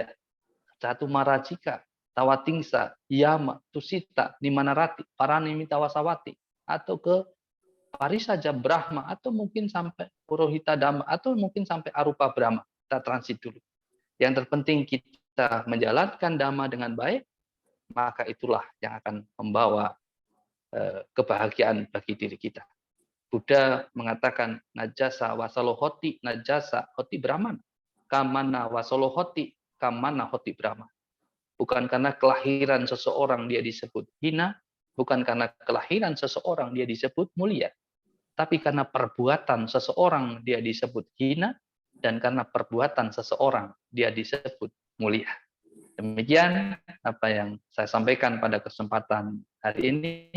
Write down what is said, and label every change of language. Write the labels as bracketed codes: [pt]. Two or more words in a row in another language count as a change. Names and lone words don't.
[id] Catu Marajika, Tawatingsa, Yama, Tusita, Nimanarati, Paranimittawasawati, atau ke Parisaja Brahma, atau mungkin sampai Purohita Dhamma, atau mungkin sampai Arupa Brahma. Kita transit dulu. Yang terpenting kita kita menjalankan dhamma dengan baik, maka itulah yang akan membawa kebahagiaan bagi diri kita. Buddha mengatakan [pi] najasa wasalohoti najasa hoti brahman, kamana wasalohoti kamana hoti brahman. [id] Bukan karena kelahiran seseorang dia disebut hina, bukan karena kelahiran seseorang dia disebut mulia, tapi karena perbuatan seseorang dia disebut hina, dan karena perbuatan seseorang dia disebut mulia. Demikian apa yang saya sampaikan pada kesempatan hari ini.